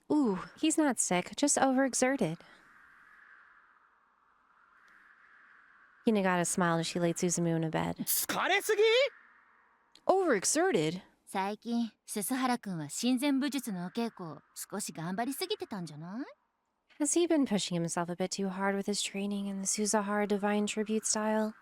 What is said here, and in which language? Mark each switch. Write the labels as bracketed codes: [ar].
[en] Ooh, he's not sick, just overexerted. Hinagata smiled as she laid Suzumu in a bed. [ja] 疲れすぎ？ [en] Overexerted? [ja] 最近、ススハラ君は親善武術のお稽古を少し頑張りすぎてたんじゃない？ [en] Has he been pushing himself a bit too hard with his training in the Suzahara divine tribute style?